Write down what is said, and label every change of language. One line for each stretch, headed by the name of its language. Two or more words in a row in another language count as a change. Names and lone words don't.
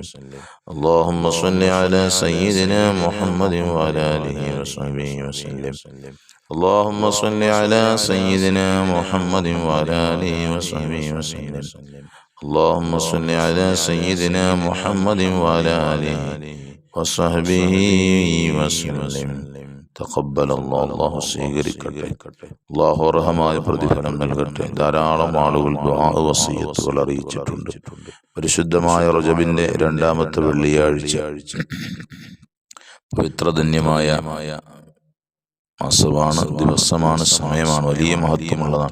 Arabic: اللهم صل على سيدنا محمد وعلى آله وصحبه وسلم. اللهم صل على سيدنا محمد وعلى آله وصحبه وسلم. اللهم صل على سيدنا محمد وعلى آله وصحبه وسلم.
Malayalam: തഖബ്ബൽ അല്ലാഹു സ്വീകരിക്കട്ടെ. അല്ലാഹു അർഹമായ പ്രതിഫലം നൽകട്ടെ. ധാരാളം ആളുകൾ ദുആ വസിയത്തുകൾ അറിയിച്ചിട്ടുണ്ട്. പരിശുദ്ധമായ റജബിന്റെ രണ്ടാമത്തെ വെള്ളിയാഴ്ച പവിത്രധന്യമായ മാസമാണ്, ദിവസമാണ്, സമയമാണ്, വലിയ മഹത്വമുള്ളതാണ്.